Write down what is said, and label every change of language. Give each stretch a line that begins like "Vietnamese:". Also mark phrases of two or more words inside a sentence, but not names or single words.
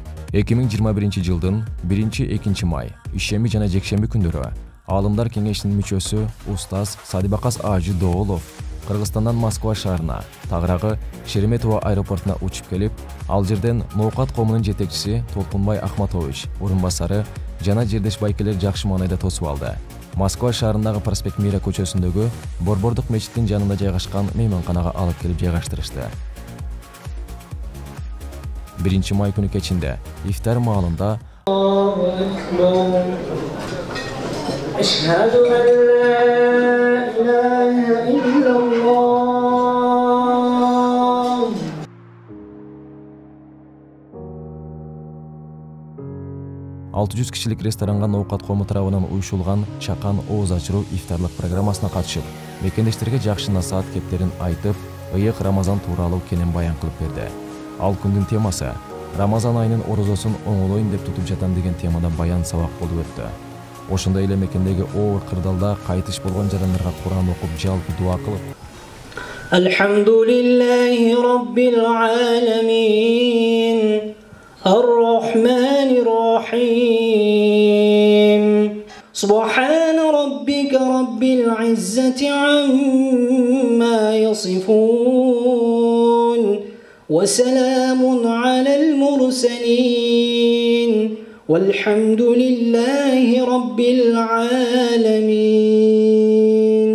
Kyrgyz: 2021-жылдын 1-2 май ишемби жана жекшемби күндөрү Аалымдар кеңешинин мүчөсү Устаз Садибакас Ажы Доолов Кыргызстандан Москва шаарына, тагыраагы Шереметово аэропортуна учуп келип, ал жерден Ноокат коомунун жетекчиси Толкунбай Ахматович, орунбасары жана жердеш байкелер жакшы маанайда тосуп алды. Москва шаарындагы Проспект Мира көчөсүндөгү Борбордук мечиттин жанында жайгашкан мейманканага алып келип жайгаштырышты. 1 май күнү кечинде ифтар маалында
Arabic: أشهد أن لا إله إلا الله
Kyrgyz: 600 кишилик ресторанга Ноокат коому тарабынан уюшулган чакан ооз ачыруу ифтарлык программасына катышып, мекендештерге жакшы насаат кептерин айтып, ыйык Рамазан тууралуу кенен баян кылып берди. Ал күндүн темасы Рамазан айынын орозосун оңолоюн деп тутуп жатам деген темада баян сабак болуп өттү. Ошондой эле мекендеги оор кырдалда кайтыш болгон жарандарга Кур'ан окуп, жалпы дуа кылып,
Arabic: الحمد لله رب العالمين الرحمن الرحيم سبحان ربك رب العزة عما يصفون وسلام على المرسلين والحمد لله رب العالمين